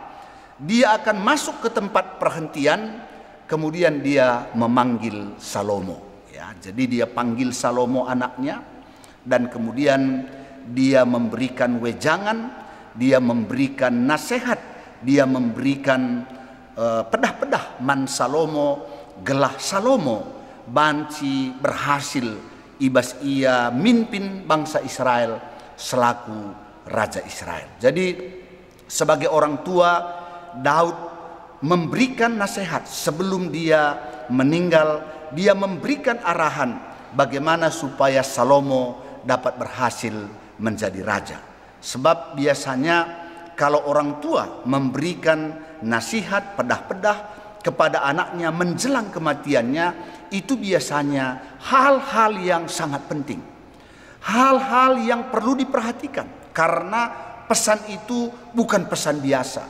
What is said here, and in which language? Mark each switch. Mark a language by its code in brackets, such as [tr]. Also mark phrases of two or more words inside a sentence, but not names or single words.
[id] Dia akan masuk ke tempat perhentian, kemudian dia memanggil Salomo. Ya, jadi dia panggil Salomo anaknya, dan kemudian dia memberikan wejangan, dia memberikan nasihat, dia memberikan [btx] pedah-pedah man Salomo, gelah Salomo, banci berhasil ibas ia mimpin bangsa Israel selaku raja Israel. [id] Jadi sebagai orang tua, Daud memberikan nasihat sebelum dia meninggal. Dia memberikan arahan bagaimana supaya Salomo dapat berhasil menjadi raja. Sebab biasanya kalau orang tua memberikan nasihat, pedah-pedah kepada anaknya menjelang kematiannya, itu biasanya hal-hal yang sangat penting, hal-hal yang perlu diperhatikan, karena pesan itu bukan pesan biasa.